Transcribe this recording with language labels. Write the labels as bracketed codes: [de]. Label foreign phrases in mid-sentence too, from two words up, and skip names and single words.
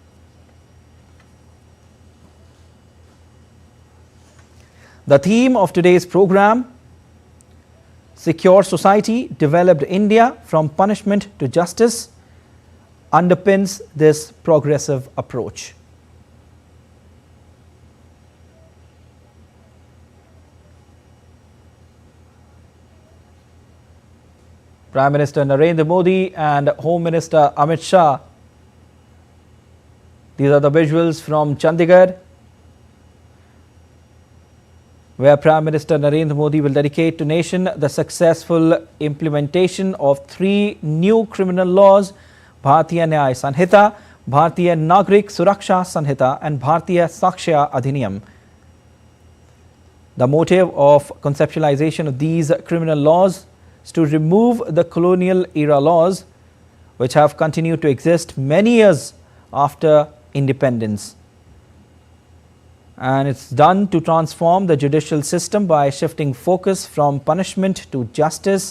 [en] The theme of today's program, Secure Society, Developed India, from Punishment to Justice, underpins this progressive approach. Prime Minister Narendra Modi and Home Minister Amit Shah. These are the visuals from Chandigarh, where Prime Minister Narendra Modi will dedicate to nation the successful implementation of 3 new criminal laws: Bharatiya Nyaya Sanhita, Bharatiya Nagarik Suraksha Sanhita and Bharatiya Sakshya Adhiniyam. The motive of conceptualization of these criminal laws is to remove the colonial era laws which have continued to exist many years after independence. And it's done to transform the judicial system by shifting focus from punishment to justice.